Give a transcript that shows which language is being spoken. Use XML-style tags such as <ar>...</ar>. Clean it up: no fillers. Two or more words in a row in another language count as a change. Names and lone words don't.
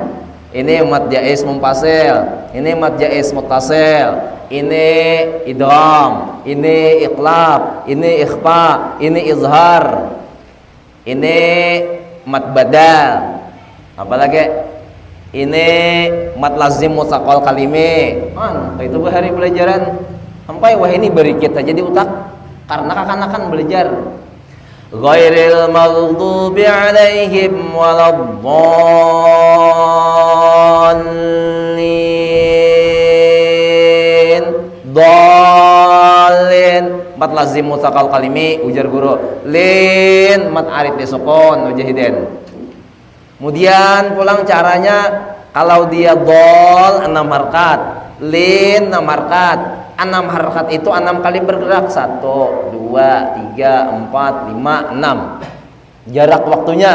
<bjn>Ini</bjn> <ar>mat jaiz munfasil,</ar> <bjn>ini</bjn> <ar>mat jaiz muttasil,</ar> <bjn>ini idgham, ini iqlab, ini ikhfa, ini izhar, ini</bjn> <ar>mat badal.</ar> <bjn>Apalagi ini</bjn> <ar>mat lazim mutsaqal kalimi.</ar> <bjn>Itu Bahari pelajaran sampai wah ini berikit aja di utak karena kakanakan belajar.</bjn> <ar>Ghairil maghdubi alaihim waladdallin.</ar> <bjn>Dallin</bjn> <ar>mat lazim mutsaqal kalimi</ar> <bjn>ujar guru. Lin</bjn> <ar>mat arif disukun</ar> <bjn>ujahiden. Kemudian pulang caranya kalau dia dol 6 harkat, lin 6 harkat. 6 harkat itu 6 kali bergerak. 1, 2, 3, 4, 5, 6. Jarak waktunya.</bjn>